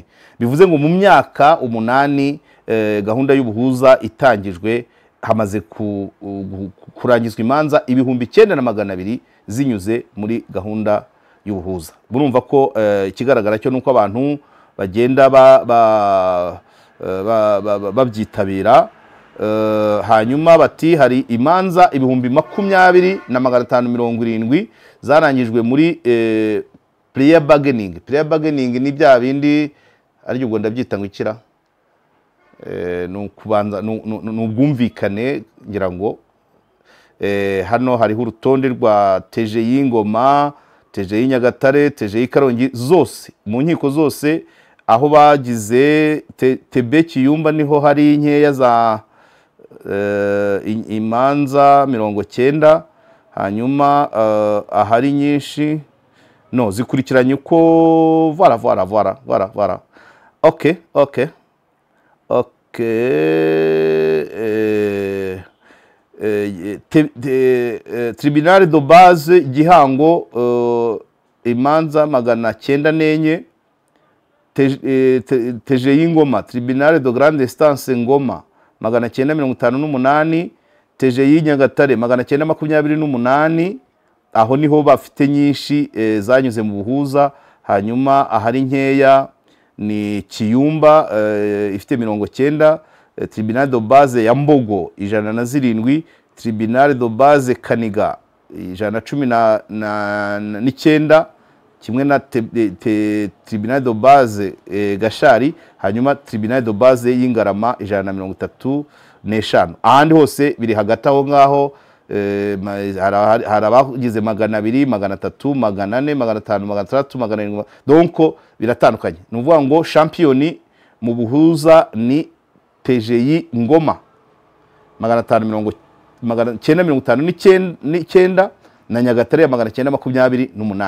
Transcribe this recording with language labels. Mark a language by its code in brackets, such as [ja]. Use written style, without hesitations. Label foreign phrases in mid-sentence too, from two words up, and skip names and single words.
[rw] Bivuze ngo mu myaka 8 gahunda y'ubuhuza itangijwe hamaze kurangizwa imanza 9,200 zinyuze muri gahunda y'ubuhuza. Burumva ko ikigaragara cyo nuko abantu bagenda babyitabira. Hanyuma bati hari imanza 20,570 zarangijwe muri [en] player bargaining. Player bargaining [rw] ni bya bindi ari ubwo ndabyita ngo ikira nukubanza n'ubwumvikane ngira ngo hano hariho urutonde rwa TGI Ngoma, TGI Nyagatare, TGI Karongi, zose mu nkiko zose aho bagize TB Kiyumba niho hari inkeya za imanza 90. hanyuma ahari nyinshi no zikurikiranye uko voilà. Okay. Tribunal de base Gihango imanza 904. TGI Ngoma, Tribunal de grande instance Ngoma 958. TGI Nyagatare 928. aho niho bafite nyinshi zanyuze mu buhuza. hanyuma ahari nkeya ni Kiyumba ifite 90. Tribunal de base ya Mbogo 107. Tribunal de base Kaniga 119, kimwe na Tribunal de base Gashari. hanyuma Tribunal de base y'Ingarama 135. ahandi hose biri hagati aho ngaho. hari abagize 200, 300, 400, 500, 600, 700. donc biratandukanye. Nuvuga ngo champion mu buhuza ni TGI Ngoma 959 na Nyagatare ya 928.